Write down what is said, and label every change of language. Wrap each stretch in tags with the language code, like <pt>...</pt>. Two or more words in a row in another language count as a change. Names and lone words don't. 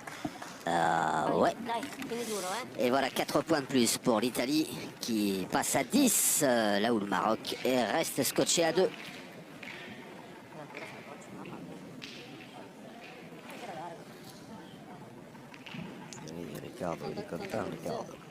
<fr>Ouais.</fr> <it>Dai, tieni duro,</it> <fr>Et voilà 4 points de plus pour l'Italie qui passe à 10, là où le Maroc reste scotché à 2. Oui, Riccardo, il est content, Riccardo.</fr>